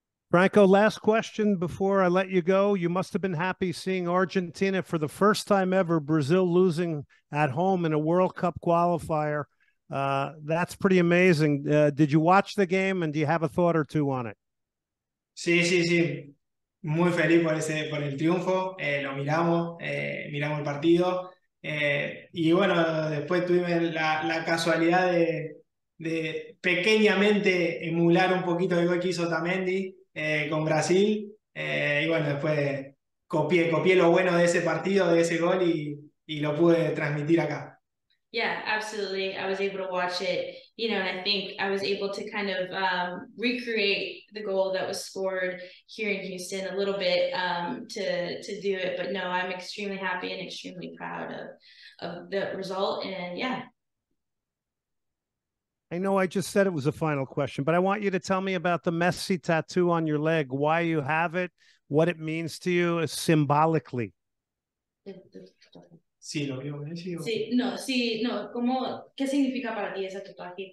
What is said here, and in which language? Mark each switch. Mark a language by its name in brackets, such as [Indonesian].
[English] Franco, last question before I let you go. You must have been happy seeing Argentina for the first time ever, Brazil losing at home in a World Cup qualifier. That's pretty amazing. Did you watch the game, and do you have a thought or two on it? [Spanish] Sí. Muy feliz por el triunfo, lo miramos el partido, y bueno, después tuvimos la casualidad de pequeñamente emular un poquito el gol que hizo Otamendi con Brasil, y bueno, después copié lo bueno de ese partido, de ese gol, y lo pude transmitir acá. [English] Yeah, absolutely. I was able to watch it, you know, and I think I was able to kind of recreate the goal that was scored here in Houston a little bit to do it. But no, I'm extremely happy and extremely proud of the result. And yeah, I know I just said it was a final question, but I want you to tell me about the Messi tattoo on your leg, why you have it, what it means to you symbolically. [Spanish] Sí, lo vio Messi. Sí, no, ¿cómo, qué significa para ti ese tatuaje?